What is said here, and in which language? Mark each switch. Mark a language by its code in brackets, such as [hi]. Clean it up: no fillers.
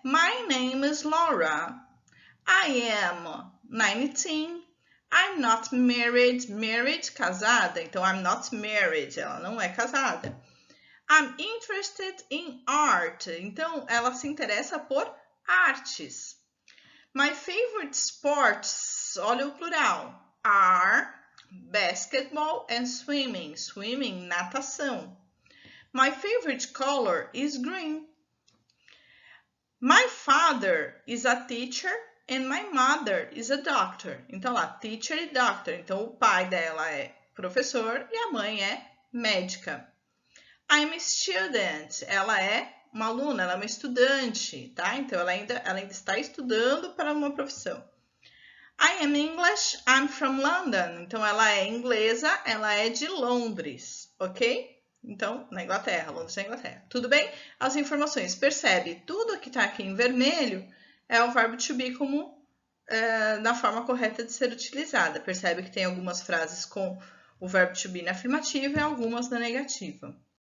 [en] My name is Laura. I am 19. I'm not married. Married, [pt] casada. Então, [en] I'm not married. [pt] Ela não é casada. [en] I'm interested in art. [pt] Então, ela se interessa por artes. [en] My favorite sports, [pt] olha o plural, [en] are basketball and swimming. Swimming, natação. My favorite color is green. My father is a teacher and my mother is a doctor. [pt] Então, lá, teacher e doctor. Então, o pai dela é professor e a mãe é médica. [en] I'm a student. [pt] Ela é uma aluna, ela é uma estudante, tá? Então, ela ainda está estudando para uma profissão. [en] I am English, I'm from London. [pt] Então, ela é inglesa, ela é de Londres, ok? Então, na Inglaterra, Londres na Inglaterra. Tudo bem? As informações, percebe? Tudo que está aqui em vermelho é o verbo to be como na forma correta de ser utilizada. Percebe que tem algumas frases com o verbo to be na afirmativa e algumas na negativa.